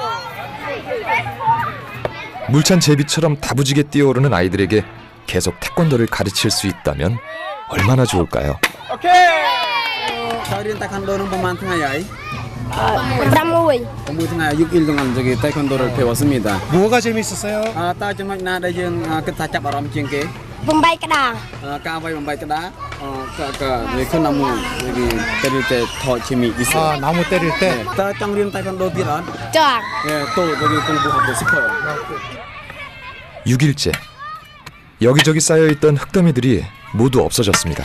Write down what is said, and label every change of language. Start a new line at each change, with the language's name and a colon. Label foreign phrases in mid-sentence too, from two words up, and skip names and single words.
Korean: 물찬 제비처럼 다부지게 뛰어오르는 아이들에게 계속 태권도를 가르칠 수 있다면 얼마나 좋을까요? 저희 태권도는 얼마나 ថ្ងៃ 6일 6일 동안 저기 태권도를 배웠습니다. 뭐가 재밌었어요?
Khmer: 딱 ចំណុចណាដែលយើងគិតថាចាប់អារម្មណ៍ជាងគេ 8 ក្តារ ការវាយ8ក្តារ
Korean: 그 나무 여기 때릴 때 더 재미있어요. 아, 나무 때릴 때? 짱리는 태권도 ទៀត 안? 짱. 예, 또 여기 공부하고 싶어요. 6일째. 여기저기 쌓여있던 흙더미들이 모두 없어졌습니다.